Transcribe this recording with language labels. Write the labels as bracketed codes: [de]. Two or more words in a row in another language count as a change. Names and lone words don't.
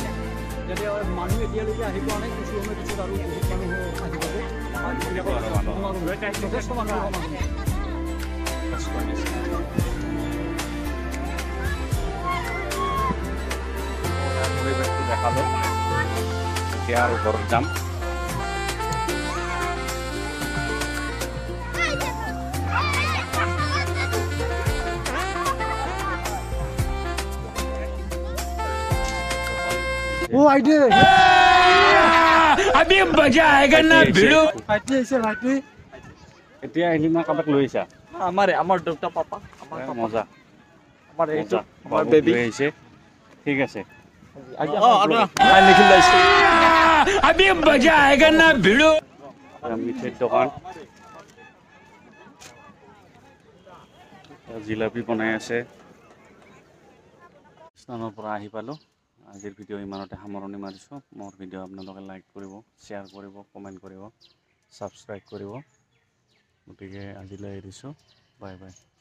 [as] যেতিয়া মানুহ এতিয়ালৈকে আহি পোৱা নাই, কিছু সময়ৰ পিছত আৰু বহুত মানুহ আহিব। যথেষ্ট মানুহ পৰিৱেশটো দেখালোঁ। এতিয়া আৰু ঘৰত যাম। [hi] अभी मजा आएगा ना भिड़ो। [as] এতিয়া আহিলি না কাৰোবাক লৈ আহিছা? আমাৰ দেউতা পাপা মজা আমাৰ মজা। আমাৰ বেবী আহিছে। ঠিক আছে। [hi] अभी मजा आएगा ना भिड़ो। [as] মিঠাইৰ দোকান জিলাপি বনাই আছে স্থানৰ পৰা আহি পালোঁ আজিৰ ভিডিঅ' ইমানতে সামৰণি মাৰিছোঁ মোৰ ভিডিঅ' আপোনালোকে লাইক কৰিব শ্বেয়াৰ কৰিব কমেণ্ট কৰিব ছাবস্ক্ৰাইব কৰিব গতিকে আজিলৈ এৰিছোঁ বাই বাই